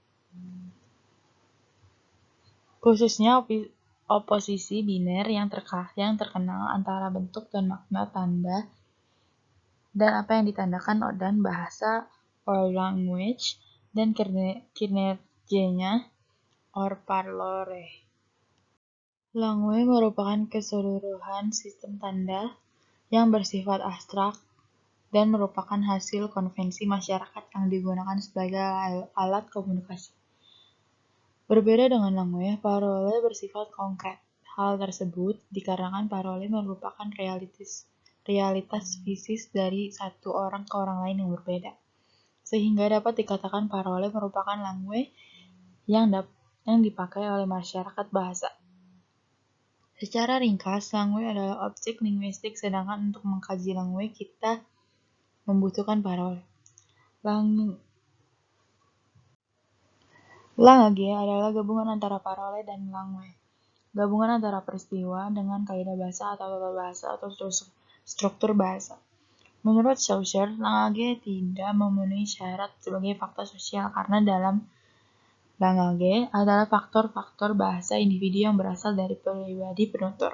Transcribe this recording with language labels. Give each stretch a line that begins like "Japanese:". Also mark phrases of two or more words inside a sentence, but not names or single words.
Indonesian: Khususnya oposisi biner yang terkenal antara bentuk dan makna tanda dan apa yang ditandakan dan bahasa
English: or language
Indonesian: dan kinerjanya
English: or parlore.
Indonesian: Langue merupakan keseluruhan sistem tanda yang bersifat abstrak dan merupakan hasil konvensi masyarakat yang digunakan sebagai alat komunikasi. Berbeda dengan langue, parole bersifat konkret. Hal tersebut dikarenakan parole merupakan realitas fisik dari satu orang ke orang lain yang berbeda. Sehingga dapat dikatakan parole merupakan langue yang dipakai oleh masyarakat bahasa. Secara ringkas, langue adalah objek linguistik, sedangkan untuk mengkaji langue kita membutuhkan parole. Langue adalah gabungan antara parole dan langue. Gabungan antara peristiwa dengan kaidah bahasa atau tata bahasa atau struktur bahasa. Menurut Saussure, langue tidak memenuhi syarat sebagai fakta sosial karena dalam langue adalah faktor-faktor bahasa individu yang berasal dari pribadi penutur.